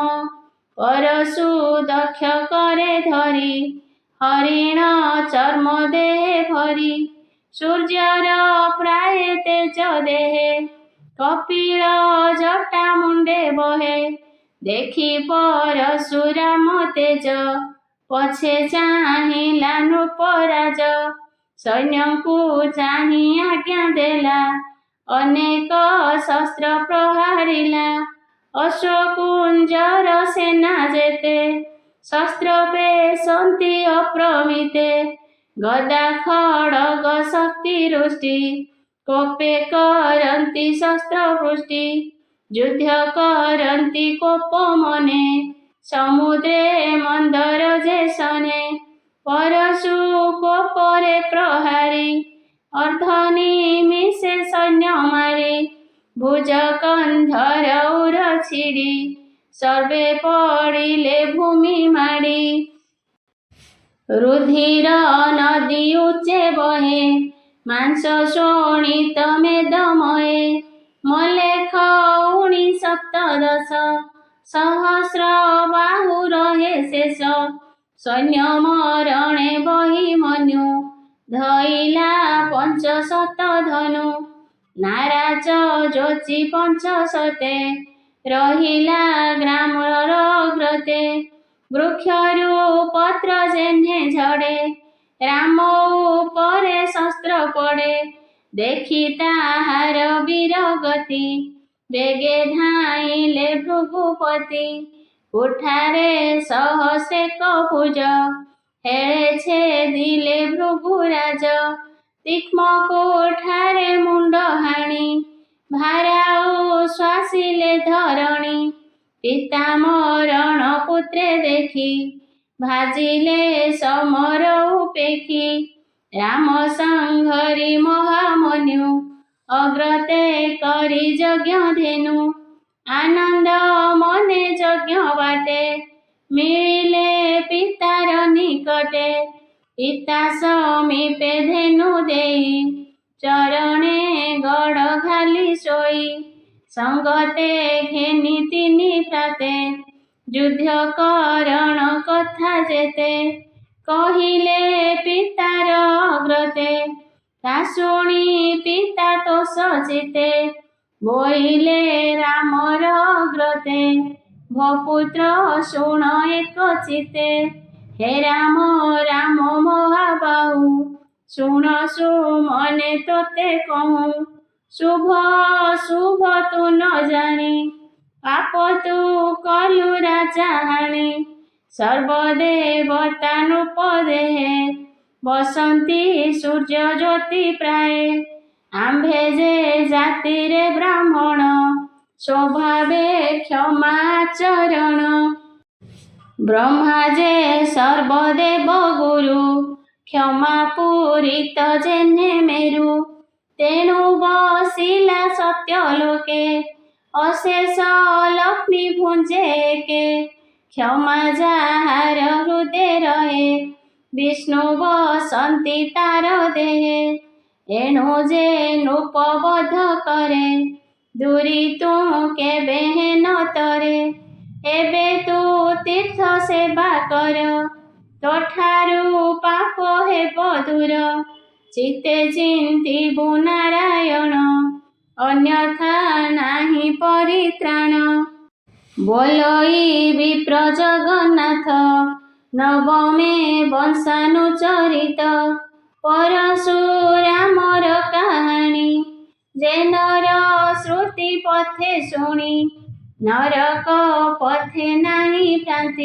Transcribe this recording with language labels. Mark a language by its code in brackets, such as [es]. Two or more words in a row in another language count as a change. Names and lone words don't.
[or] ପରଶୁ ଦକ୍ଷ କରେ ଧରି ହରିଣ ଚର୍ମ ଦେହେ ଭରି ସୂର୍ଯ୍ୟର ପ୍ରାୟ ତେଜ ଦେହେ କପିଳ ଜଟା ମୁଣ୍ଡେ ବହେ ଦେଖି ପରଶୁରାମ ତେଜ ପଛେ ଚାହିଁଲା ନୃପରାଜ ସୈନ୍ୟ କୁ ଚାହିଁ ଆଜ୍ଞା ଦେଲା ଅନେକ ଶସ୍ତ୍ର ପ୍ରହାରିଲା ଅଶ୍ୱକୁଞ୍ଜର ସେନା ଯେତେ ଶସ୍ତ୍ର ପେଶନ୍ତି ଅପ୍ରମିତେ ଗଦା ଖଡ୍ଗ ଶକ୍ତି ରୁଷ୍ଟି କୋପେ କରନ୍ତି ଶସ୍ତ୍ରବୃଷ୍ଟି ଯୁଦ୍ଧ କରନ୍ତି କୋପ ମନେ ସମୁଦ୍ରେ ମନ୍ଦର ଯେସନେ ପରଶୁ କୋପରେ ପ୍ରହାରି ଅର୍ଦ୍ଧନିମିଷେ ସୈନ୍ୟ ମାରି ଭୁଜ କନ୍ଧର ଉର ଛିଡ଼ି ସର୍ବେ ପଡ଼ିଲେ ଭୂମି ମାଡ଼ି ରୁଧିର ନଦୀ ଉଚ୍ଚେ ବହେ ମାଂସ ଶୋଣିତ ମେଦମୟେ ମଳେଖ 17 ସହସ୍ର ବାହୁ ରହେ ଶେଷ ସୈନ୍ୟ ମରଣେ ବହି ମନୁ ଧଇଲା 500 ଧନୁ ନାରାଜ ଯୋଚି 500 ରହିଲା ଗ୍ରାମର ଅଗ୍ରତେ ବୃକ୍ଷରୁ ପତ୍ର ଯେନେ ଝଡ଼େ ରାମ ଉପରେ ଶସ୍ତ୍ର ପଡ଼େ ଦେଖି ତାହାର ବୀର ଗତି ବେଗେ ଧାଇଁଲେ ଭୃଗୁପତି ଉଠାରେ ସହସେ କଭୁଜ ହେଳେ ଛେଦିଲେ ଭୃଗୁରାଜ ତୀକ୍ଷ୍ଣ କୋଠାରେ ମୁଣ୍ଡ ହାଣି ଭାରାଉ ଶ୍ୱାସିଲେ ଧରଣୀ ପିତା ମରଣ ପୁତ୍ରେ ଦେଖି ଭାଜିଲେ ସମର ଉପେଖି ରାମ ସଂଘରି ମହାମନ୍ୟୁ ଅଗ୍ରତେ କରି ଯଜ୍ଞ ଧେନୁ ଆନନ୍ଦ ମନେ ଯଜ୍ଞ ବାଟେ ମିଳିଲେ ପିତାର ନିକଟେ ପିତା ସମୀପେ ଧେନୁ ଦେଇ ଚରଣେ ଗଡ଼ ଘାଲି ସୋଇ ସଙ୍ଗତେ ଘେନି ତିନି ପ୍ରାତେ ଯୁଦ୍ଧ କରଣ କଥା ଯେତେ କହିଲେ ପିତାର ଅଗ୍ରତେ ତା ଶୁଣି ପିତା ତ ସଚିତେ ବୋଇଲେ ରାମର ଅଗ୍ରତେ ଭପୁତ୍ର ଶୁଣ ଏକ ଚିତ୍ତେ ହେ ରାମ ରାମ ମହାବାହୁ ଶୁଣସୁ ମନେ ତୋତେ କହୁଁ ଶୁଭ ଶୁଭ ତୁ ନ ଜାଣି ପାପ ତୁ କଲୁ ରାଜା ହାଣି ସର୍ବଦେବତାନୁପଦେହେ ବସନ୍ତି ସୂର୍ଯ୍ୟ ଜ୍ୟୋତି ପ୍ରାୟ ଆମ୍ଭେ ଯେ ଜାତି ରେ ବ୍ରାହ୍ମଣ ସ୍ୱଭାବେ କ୍ଷମାଚରଣ ବ୍ରହ୍ମା ଯେ ସର୍ବଦେବ ଗୁରୁ କ୍ଷମା ପୂରିତ ଯେନେ ମେରୁ ତେଣୁ ବସିଲା ସତ୍ୟ ଲୋକେ ଅଶେଷ ଲକ୍ଷ୍ମୀ ଭୁଞ୍ଜେ କେ କ୍ଷମା ଯାର ହୃଦୟ ରହେ ବିଷ୍ଣୁ ବସନ୍ତି ତାର ଦେହେ ଏଣୁ ଯେ ନୃପବଧ କରେ ଦୂରି ତୁ କେବେ ନ ତରେ ଏବେ ତୁ ତୀର୍ଥ ସେବା କର ତୋଠାରୁ ପାପ ହେବ ଦୂର ଚିତ୍ତେ ଚିନ୍ତିବୁ ନାରାୟଣ ଅନ୍ୟଥା ନାହିଁ ପରିତ୍ରାଣ ବୋଲଇ ବିପ୍ର ଜଗନ୍ନାଥ ନବମେ ବଂଶାନୁଚରିତ ପରଶୁରାମର କାହାଣୀ ଯେ ନର ଶ୍ରୁତି ପଥେ ଶୁଣି ନରକ ପଥେ ନାହିଁ ଭ୍ରାନ୍ତି